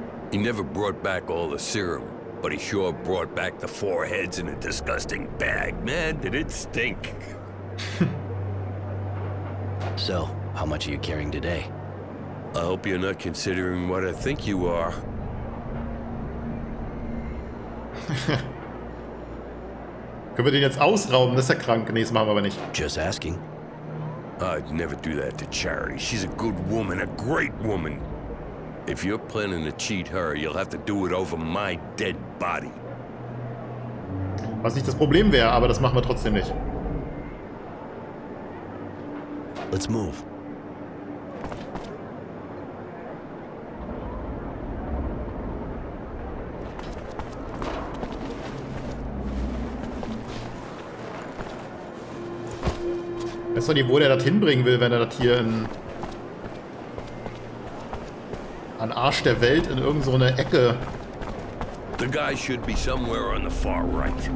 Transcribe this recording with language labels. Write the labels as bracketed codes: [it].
[en] He never brought back all the serum, but he sure brought back the 4 heads in a disgusting bag. Man, did it stink. So, how much are you carrying today? I hope you're not considering what I think you are. [de] Können wir den jetzt ausrauben? Das ist ja krank. Nee, das machen wir aber nicht. [en] Just asking. I'd never do that to Charity. She's a good woman, a great woman. If you're planning to cheat her, you'll have to do it over my dead body. [de] Was nicht das Problem wäre, aber das machen wir trotzdem nicht. [en] Let's move. [de] Weißt du nicht, wo der das hinbringen will, wenn er das hier an Arsch der Welt in irgend so eine Ecke... [en] The guy should be somewhere on the far right.